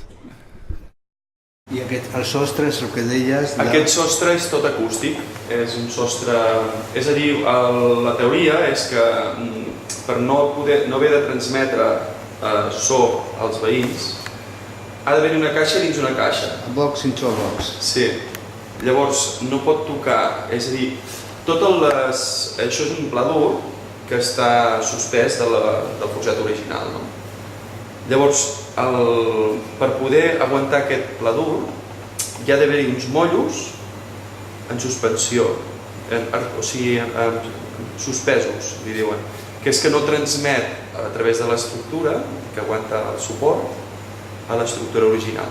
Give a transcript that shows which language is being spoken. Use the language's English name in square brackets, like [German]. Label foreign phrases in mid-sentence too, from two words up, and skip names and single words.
[Catalan] I el sostre és el que deies... Aquest sostre és tot acústic, és un sostre... És a dir, la teoria és que per no haver de transmetre so als veïns ha d'haver-hi una caixa dins una caixa. [English] A box into a box. [Catalan] Sí. Llavors no pot tocar, és a dir, això és un pla dur que està suspès del forjat original, no? Llavors, per poder aguantar aquest pla dur, hi ha d'haver-hi uns mollos en suspensió, o sigui, suspesos, li diuen, que és que no transmet a través de l'estructura, que aguanta el suport, a l'estructura original.